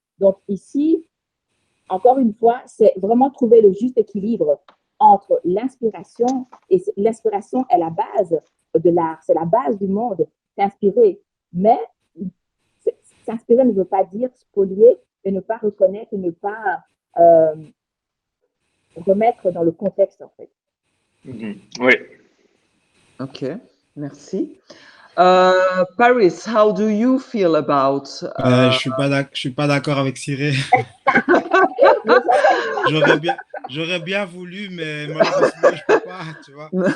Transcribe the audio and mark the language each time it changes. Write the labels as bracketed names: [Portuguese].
[French] Donc ici, encore une fois, c'est vraiment trouver le juste équilibre entre l'inspiration, et l'inspiration est la base de l'art, c'est la base du monde, s'inspirer. Mais s'inspirer ne veut pas dire spolier et ne pas reconnaître et ne pas remettre dans le contexte, en fait. Oui. Ok, merci. [English] Paris, how do you feel about? [French] Je suis pas d'accord avec Cire. J'aurais bien voulu, mais malheureusement je peux pas, tu vois.